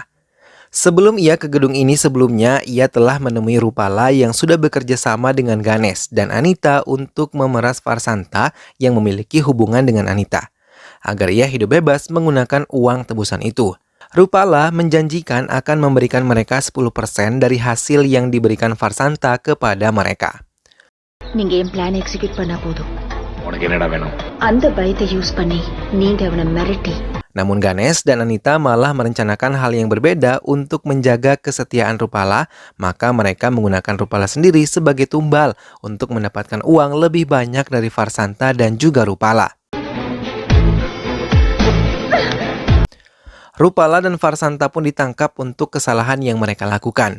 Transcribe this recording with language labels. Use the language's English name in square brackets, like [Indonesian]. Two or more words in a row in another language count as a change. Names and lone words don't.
[Indonesian] Sebelum ia ke gedung ini sebelumnya, ia telah menemui Rupala yang sudah bekerja sama dengan Ganesh dan Anita untuk memeras Farsanta yang memiliki hubungan dengan Anita, agar ia hidup bebas menggunakan uang tebusan itu. Rupala menjanjikan akan memberikan mereka 10% dari hasil yang diberikan Farsanta kepada mereka. [Tamil] நீங்க என் [English] plan execute [Tamil] பண்ணா போதும். உனக்கு என்னடா வேணும்? அந்த பயத்தை யூஸ் பண்ணி நீங்க அவனை மிரட்டி [Indonesian] Namun Ganesh dan Anita malah merencanakan hal yang berbeda untuk menjaga kesetiaan Rupala, maka mereka menggunakan Rupala sendiri sebagai tumbal untuk mendapatkan uang lebih banyak dari Farsanta dan juga Rupala. Rupala dan Farsanta pun ditangkap untuk kesalahan yang mereka lakukan.